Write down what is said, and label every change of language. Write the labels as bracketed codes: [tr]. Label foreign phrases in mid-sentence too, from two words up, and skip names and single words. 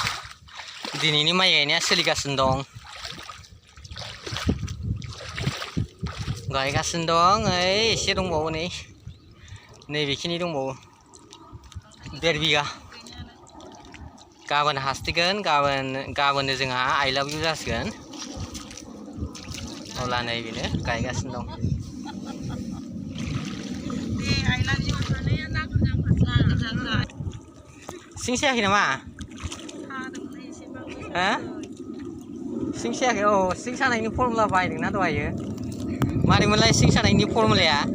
[brx] दिनैनि माइ गायनाया सोलिगासिनो दं। गायगासिनो दं ओइ एसे दंबावो नैबेखिनि दंबावो 1.5 बिगा गाबोन हासिगोन गाबोननो जोंहा [en] I love you [brx] जासिगोन अब्ला नै बेनो गायगासिनो दं सिं सायाखै नामा हो सिं सायाखै औ सिं सानायनि फर्मुला बाहायदोंना दहायो मारैमोनलाय सिं सानायनि फर्मुलाया